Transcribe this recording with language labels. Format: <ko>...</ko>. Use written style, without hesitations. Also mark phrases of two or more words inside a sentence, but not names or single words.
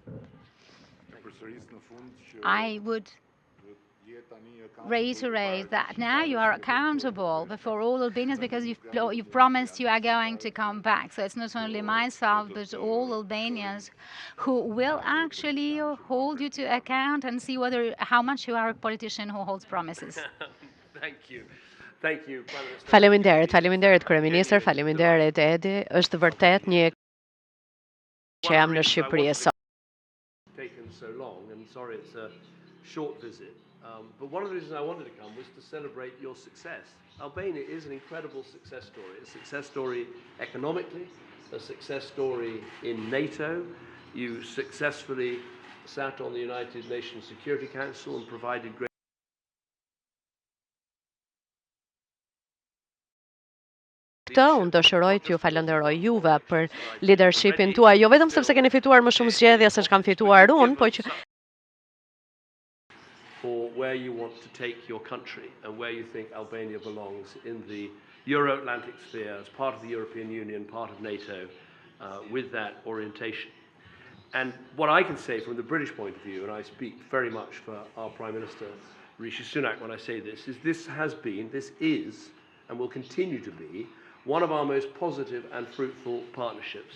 <en>I would reiterate that now you are accountable before all Albanians, because you've promised you are going to come back. So it's not only myself, but all Albanians who will actually hold you to account and see how much you are a politician who holds promises. Thank you. Thank you.</en> <sq>Faleminderit Kryeministër, faleminderit Edi. Është vërtet një që jam në Shqipëri sot.</sq> <en>Taken so long, and sorry it's a short visit. But one of the reasons I wanted to come was to celebrate your success. Albania is an incredible success story. A success story economically, a success story in NATO. You successfully sat on the United Nations Security Council and provided great</en> <sq>Unë dëshiroj t'ju falenderoj juve për leadershipin tuaj, jo vetëm sepse keni fituar më shumë zgjedhje se ç'kam fituar unë, po që</sq> <en>for where you want to take your country and where you think Albania belongs in the Euro-Atlantic sphere as part of the European Union, part of NATO, with that orientation. And what I can say from the British point of view, and I speak very much for our Prime Minister, Rishi Sunak, when I say this, is this is, and will continue to be, one of our most positive and fruitful partnerships.</en>